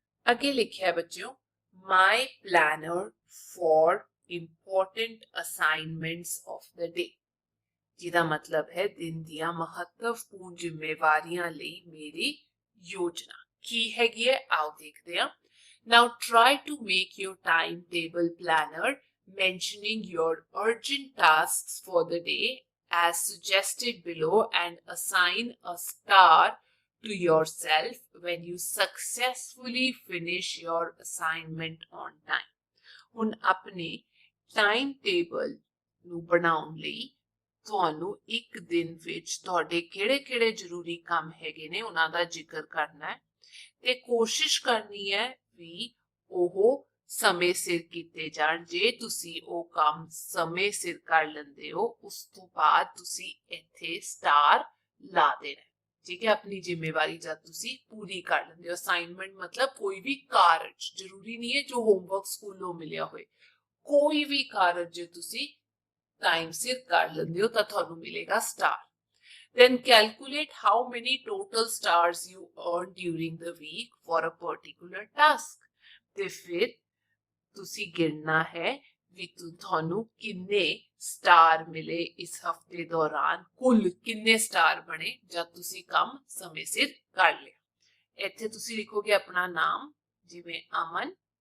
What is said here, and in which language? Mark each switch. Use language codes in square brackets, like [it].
[pa] ਅੱਗੇ ਲਿਖਿਆ ਬੱਚਿਓ, [en] my planner for important assignments of the day, [pa] ਜਿਹਦਾ ਮਤਲਬ ਹੈ ਦਿਨ ਦੀਆਂ ਮਹੱਤਵਪੂਰਨ ਜ਼ਿੰਮੇਵਾਰੀਆਂ ਲਈ ਮੇਰੀ ਯੋਜਨਾ। ਕੀ ਹੈਗੀ ਹੈ, ਆਓ ਦੇਖਦੇ ਹਾਂ। [en] Now try to make your timetable planner mentioning your urgent tasks for the day as suggested below and assign a star to yourself when you successfully finish your assignment on time। [pa] ਹੁਣ ਆਪਣੇ time table ਨੂੰ ਬਣਾਉਣ ਲਈ ਤੁਹਾਨੂੰ ਇੱਕ ਦਿਨ ਵਿੱਚ ਤੁਹਾਡੇ ਕਿਹੜੇ ਜ਼ਰੂਰੀ ਕੰਮ ਹੈਗੇ ਨੇ ਉਹਨਾਂ ਦਾ ਜ਼ਿਕਰ ਕਰਨਾ ਹੈ ਤੇ ਕੋਸ਼ਿਸ਼ ਕਰਨੀ ਹੈ ਵੀ ਉਹ ਸਮੇਂ ਸਿਰ ਕੀਤੇ ਜਾਣ। ਜੇ ਤੁਸੀਂ ਉਹ ਕੰਮ ਸਮੇਂ ਸਿਰ ਕਰ ਲੈਂਦੇ ਹੋ, ਉਸ ਤੋਂ ਬਾਅਦ ਤੁਸੀਂ ਇੱਥੇ ਸਟਾਰ ਲਾ ਦੇਣਾ। ਠੀਕ ਹੈ, ਆਪਣੀ ਜ਼ਿੰਮੇਵਾਰੀ ਜਦ ਤੁਸੀਂ ਪੂਰੀ ਕਰ ਲੈਂਦੇ ਹੋ। ਅਸਾਈਨਮੈਂਟ ਮਤਲਬ ਕੋਈ ਵੀ ਕਾਰਜ, ਜ਼ਰੂਰੀ ਨਹੀਂ ਹੈ ਜੋ ਹੋਮਵਰਕ ਸਕੂਲੋਂ ਮਿਲਿਆ ਹੋਏ, ਕੋਈ ਵੀ ਕਾਰਜ ਜੇ ਤੁਸੀਂ ਟਾਈਮ ਸਿਰ ਕਰ ਲੈਂਦੇ ਹੋ ਤਾਂ ਤੁਹਾਨੂੰ ਮਿਲੇਗਾ star. [en] Then calculate how many total stars you earned during the week for a particular task। [pa] ਤੇ ਫਿਰ ਤੁਸੀਂ ਗਿਣਨਾ ਹੈ ਵੀ ਤੁਹਾਨੂੰ ਕਿੰਨੇ ਸਟਾਰ ਮਿਲੇ ਇਸ ਹਫਤੇ ਦੌਰਾਨ, ਕੁੱਲ ਕਿੰਨੇ ਸਟਾਰ ਬਣੇ ਜਦ ਤੁਸੀਂ ਕੰਮ ਸਮੇਂ ਸਿਰ ਕਰ ਲਿਆ। ਇੱਥੇ ਤੁਸੀਂ ਲਿਖੋਗੇ ਆਪਣਾ ਨਾਮ, ਜਿਵੇਂ ਅਮਨ,